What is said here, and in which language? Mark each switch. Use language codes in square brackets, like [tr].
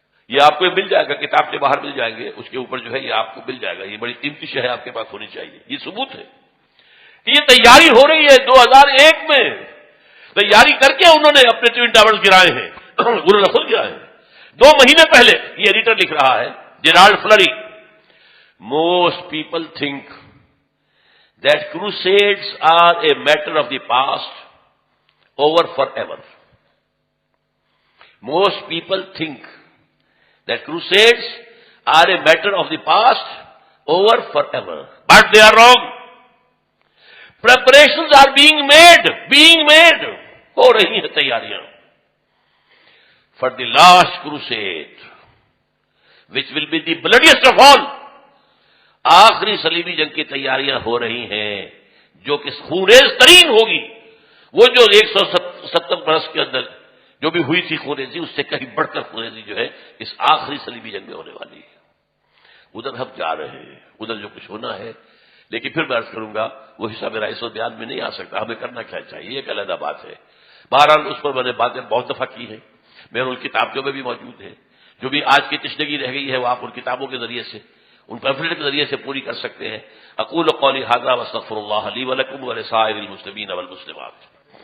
[ur] یہ آپ کو مل جائے گا، کتاب کے باہر مل جائیں گے، اس کے اوپر جو ہے یہ آپ کو مل جائے گا، یہ بڑی قیمتی شے ہے، آپ کے پاس ہونی چاہیے، یہ ثبوت ہے کہ یہ تیاری ہو رہی ہے 2001 میں، تیاری کر کے انہوں نے اپنے ٹوین ٹاورز گرائے ہیں، انہوں نے خود گرائے ہیں 2 مہینے پہلے۔ یہ ایڈیٹر لکھ رہا ہے، Gerald فلری، [en] Most people think that crusades are a matter of the past, over forever. Most people think that crusades are a matter of the past, over forever. But they are wrong. Preparations are being made. [ur] ہو رہی ہیں تیاریاں. [en] For the last crusade, which will be the bloodiest of all. [ur] آخری صلیبی جنگ کی تیاریاں ہو رہی ہیں جو کہ خونریز ترین ہوگی، وہ جو 170 برس کے اندر جو بھی ہوئی تھی خونریزی، اس سے کہیں بڑھ کر خونریزی جو ہے اس آخری صلیبی جنگ میں ہونے والی ہے۔ ادھر ہم جا رہے ہیں، ادھر جو کچھ ہونا ہے، لیکن پھر میں عرض کروں گا وہ حصہ میرا اس بیان میں نہیں آ سکتا، ہمیں کرنا کیا چاہیے ایک علیحدہ بات ہے۔ بہرحال اس پر میں نے باتیں بہت دفعہ کی ہیں، میرے ان کتابوں میں بھی موجود ہے، جو بھی آج کی تشنگی رہ گئی ہے وہ آپ ان کتابوں کے ذریعے سے، ان پیمفلیٹ کے ذریعے سے پوری کر سکتے ہیں۔ [ar] اقول قولی ھذا واستغفر اللہ لی ولکم ولسائر المسلمین والمسلمات۔